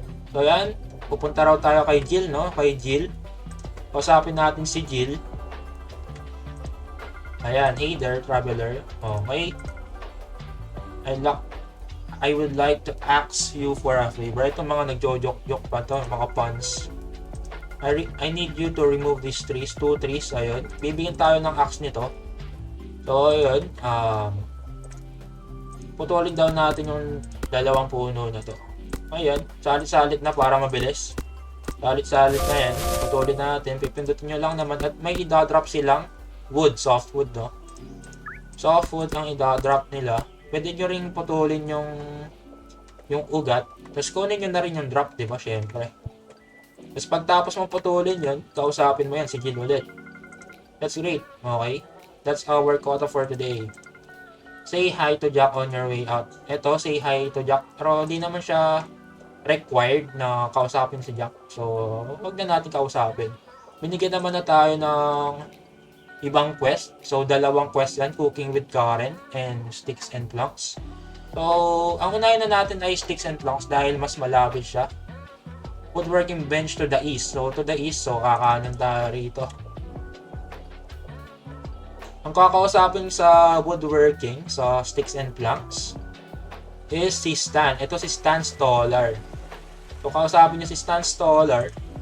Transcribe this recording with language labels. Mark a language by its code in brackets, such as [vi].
[tl] So, yan. Pupunta raw tayo kay Jill, no? Kay Jill. Kausapin natin si Jill. [en] Ayan. Hey there, traveler. Okay. I would like to ask you for a favor. [tl] Itong mga nagjo-joke pa to, mga puns. [en] I need you to remove these trees. 2 trees, ayun. [tl] Bibigyan tayo ng axe nito. So, ayun. Putulin daw natin yung dalawang puno na to. Ayun. Salit-salit na para mabilis. Salit-salit na yan. Putulin natin. Pipindutin nyo lang naman. At may idadrop silang wood. Soft wood, no? Soft wood ang idadrop nila. Pwede nyo ring putulin yung ugat. Tapos kunin nyo na rin yung drop, diba? Syempre. Tapos pagtapos mo putulin yun, kausapin mo yan si Jill ulit. [en] That's great. Okay? That's our quota for today. Say hi to Jack on your way out. [tl] Ito, [en] say hi to Jack. [tl] Pero hindi naman siya required na kausapin si Jack. So, wag na natin kausapin. Binigyan naman na tayo ng ibang quest. So, dalawang quest yan. [en] Cooking with Karen and Sticks and Planks. [tl] So, ang unahin na natin ay Sticks and Planks dahil mas malapit siya. [en] Woodworking bench to the east. So, to the east. So, [tl] kakanan tayo rito. Ang kakausapin sa woodworking, sa Sticks and Planks, is si Stan. Ito si Stan Stolar. So, kausapin niya si Stan Stolar.